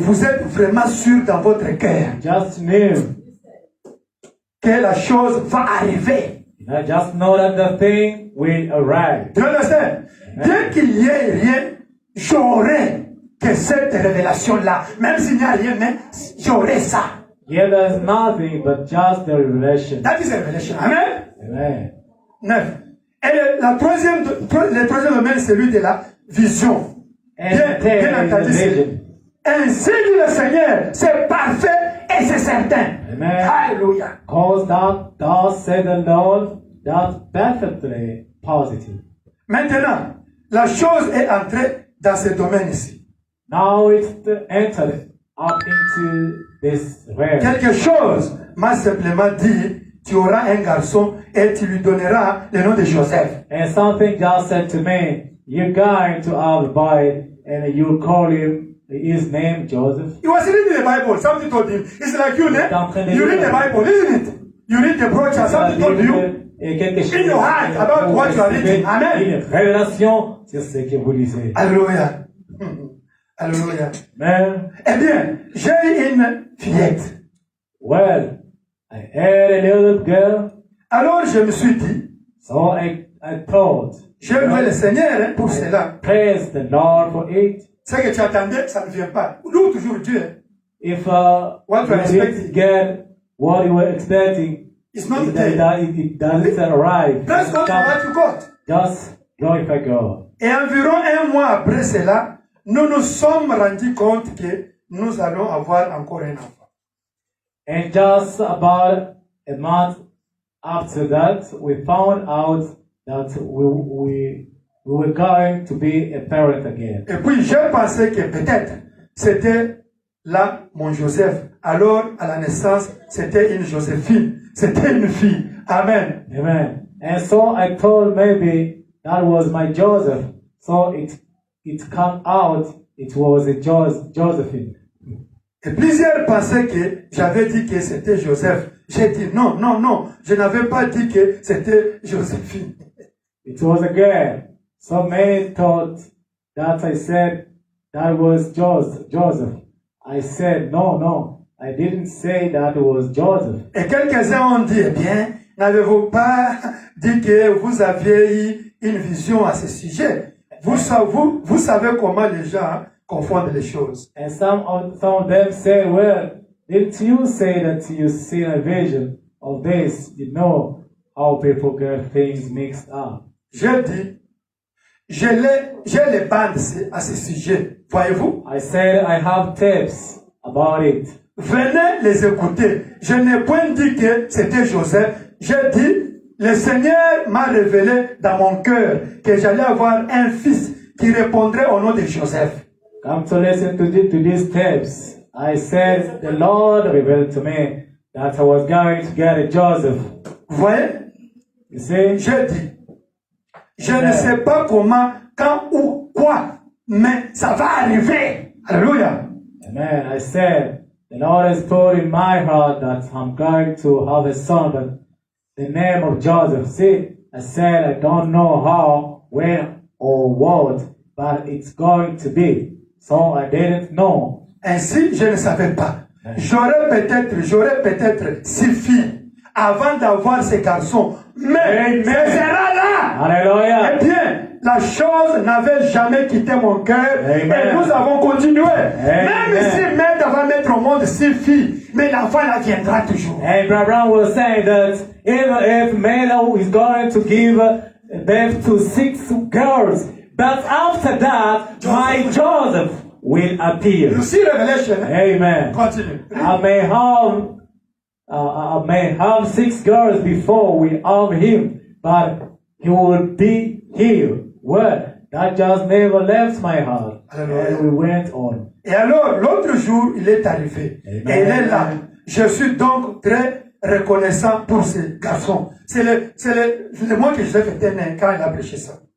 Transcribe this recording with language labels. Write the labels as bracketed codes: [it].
[fr] vous êtes vraiment sûr dans votre cœur [en] just know. [fr] que la chose va arriver. [en] I just know that the thing will arrive. [fr] Tu [en] understand? [fr] Dès qu'il y ait rien, j'aurai que cette révélation-là. Même s'il n'y a rien, mais j'aurai ça. [en] Yeah, there's nothing but just the revelation. That is a revelation. Amen. Amen. 9. [fr] Et le troisième domaine, c'est celui de la vision. Bien entendu, ainsi dit le Seigneur, c'est parfait et c'est certain. Amen. Alléluia. [en] Cause that thus said the Lord, that's perfectly positive. [fr] Maintenant, la chose est entrée dans ce domaine ici. [en] Now it's entered up into this realm. [fr] Quelque chose m'a simplement dit, tu auras un garçon et tu lui donneras le nom de Joseph. [en] And something just said to me, you're going to have a boy and you call his name Joseph. He was reading the Bible. Something told him. It's like you, né? You read the Bible, isn't it? You read the brochure. Something told you. [fr] Et quelque chose [en] In your heart about what you are reading. Amen. [fr] Une révélation sur ce que vous lisez. Alléluia. Alléluia. Amen. Eh bien, j'ai une fillette. [en] Well, I had a little girl, [fr] Alors je me suis dit, [en] so I thought, [fr] j'ai loué le Seigneur pour cela. [en] praise the Lord for it. [fr] Ce que tu attendais, ça ne vient pas. Loue toujours Dieu. [en] If What you are you didn't expecting. get what you were expecting, It's not it there. doesn't arrive. Praise God for what you got. Just glorify God. [fr] Et environ un mois après cela, nous nous sommes rendus compte que nous allons avoir encore un enfant. [en] And just about a month after that, we found out that we were going to be a parent again. [fr] Et puis j'ai pensé que peut-être c'était là mon Joseph. Alors à la naissance, c'était une Joséphine. C'était une fille. Amen. Amen. [en] And so I thought maybe that was my Joseph. So it came out, it was a Josephine. [fr] Et plusieurs pensaient que j'avais dit que c'était Joseph. J'ai dit non, non, non. Je n'avais pas dit que c'était Joséphine. [en] It was a girl. So many thought that I said that was Joseph. I said, no, I didn't say that was Joseph. [fr] Et quelques-uns ont dit, eh bien, n'avez-vous pas dit que vous aviez eu une vision à ce sujet? Vous savez comment les gens confondent les choses. [en] And some of them say, well, didn't you say that you seen a vision of this? You know how people get things mixed up. [fr] J'ai dit, j'ai les bandes à ce sujet. Voyez-vous? [en] I said I have tips about it. [fr] Venez les écouter. Je n'ai point dit que c'était Joseph. J'ai dit, le Seigneur m'a révélé dans mon cœur que j'allais avoir un fils qui répondrait au nom de Joseph. [en] Come to listen to these tips. I said the Lord revealed to me that I was going to get a Joseph. [fr] Vous voyez? [en] You see? [fr] J'ai dit, je ne sais pas comment, quand ou quoi, mais ça va arriver. Alléluia. Amen. [en] I said, the Lord has put in my heart that I'm going to have a son, but the name of Joseph. See, I said I don't know how, when, or what, but it's going to be. So I didn't know. [fr] Ainsi, je ne savais pas. J'aurais j'aurais peut-être 6 filles avant d'avoir ces garçons. Mais Amen. ce sera là. Alléluia. Eh bien, la chose n'avait jamais quitté mon cœur. Amen. Et nous avons continué. Amen. Même si Mère va mettre au monde 6 filles, mais l'enfant là viendra toujours. [en] And Brother was saying that even if Melo is going to give birth to 6 girls, but after that, my Joseph will appear. You see Revelation. Amen. Continue. I may have 6 girls before we have him, but he will be here. Well, that just never left my heart. Hallelujah. And we went on. [fr] Et alors, l'autre jour, il est arrivé. Amen. Et il est là. Je suis donc très reconnaissant pour ce garçon. C'est le mois que Joseph était né quand il a prêché ça.